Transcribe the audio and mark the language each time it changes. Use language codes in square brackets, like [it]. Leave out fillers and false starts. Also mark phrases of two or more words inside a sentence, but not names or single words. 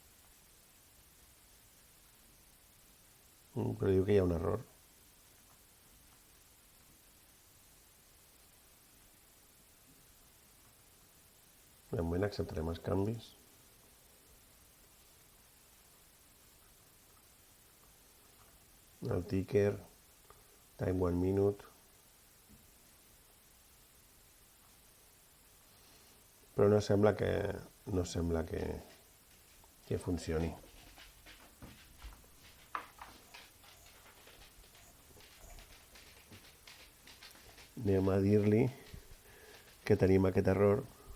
[ca] Però diu que hi ha un error. De moment acceptarem els canvis. [en] El ticker, time 1 minute. [ca] Però no sembla que funcioni. Anem a dir-li que tenim aquest error.